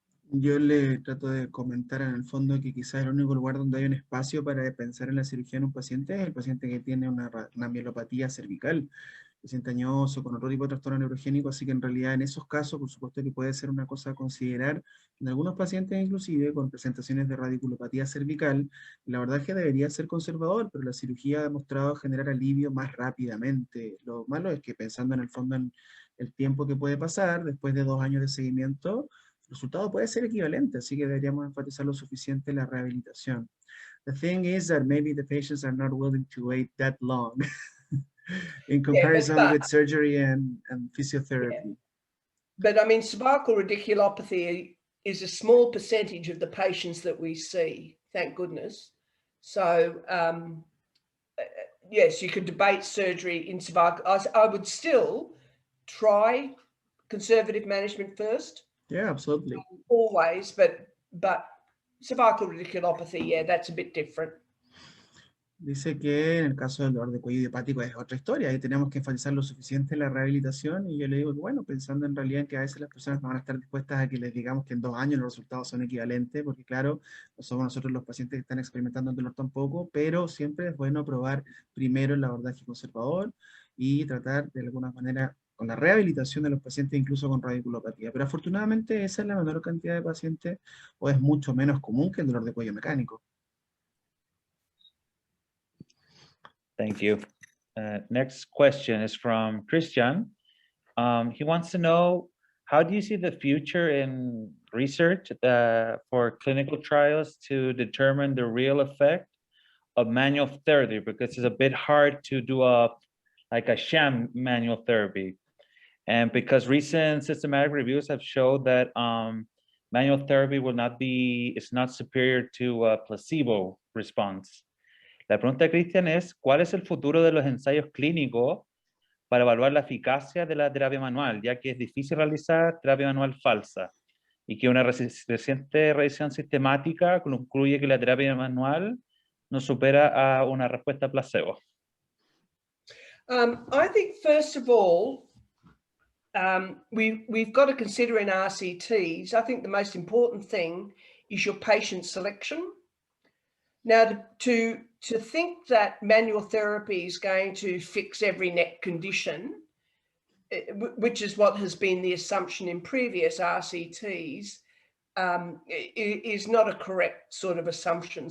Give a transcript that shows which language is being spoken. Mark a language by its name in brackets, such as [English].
[Spanish] Yo le trato de comentar en el fondo que quizás el único lugar donde hay un espacio para pensar en la cirugía en un paciente es el paciente que tiene una mielopatía cervical, paciente añoso con otro tipo de trastorno neurogénico, así que en realidad en esos casos, por supuesto que puede ser una cosa a considerar, en algunos pacientes inclusive con presentaciones de radiculopatía cervical, la verdad es que debería ser conservador, pero la cirugía ha demostrado generar alivio más rápidamente. Lo malo es que pensando en el fondo en el tiempo que puede pasar, después de 2 años de seguimiento, el resultado puede ser equivalente, así que deberíamos enfatizar lo suficiente la rehabilitación. [English] The thing is that maybe the patients are not willing to wait that long. In comparison with surgery and physiotherapy. Yeah. But I mean, cervical radiculopathy is a small percentage of the patients that we see, thank goodness. So yes, you could debate surgery in cervical. I would still try conservative management first. Yeah, absolutely. Always, but cervical radiculopathy, yeah, that's a bit different. [Spanish] Dice que en el caso del dolor de cuello idiopático es otra historia, ahí tenemos que enfatizar lo suficiente la rehabilitación, y yo le digo que bueno, pensando en realidad en que a veces las personas no van a estar dispuestas a que les digamos que en 2 años los resultados son equivalentes, porque claro, no somos nosotros los pacientes que están experimentando el dolor tampoco, pero siempre es bueno probar primero el abordaje conservador y tratar de alguna manera con la rehabilitación de los pacientes, incluso con radiculopatía. Pero afortunadamente esa es la menor cantidad de pacientes, o es mucho menos común que el dolor de cuello mecánico. [English] Thank you. next question is from Christian. He wants to know, how do you see the future in research for clinical trials to determine the real effect of manual therapy? Because it's a bit hard to do like a sham manual therapy. And because recent systematic reviews have showed that manual therapy is not superior to a placebo response. [Spanish] La pregunta de Christian es, ¿cuál es el futuro de los ensayos clínicos para evaluar la eficacia de la terapia manual, ya que es difícil realizar terapia manual falsa y que una reciente revisión sistemática concluye que la terapia manual no supera a una respuesta placebo? [English] I think first of all, we've got to consider in RCTs, I think the most important thing is your patient selection. Now, to think that manual therapy is going to fix every neck condition, which is what has been the assumption in previous RCTs, is not a correct sort of assumption.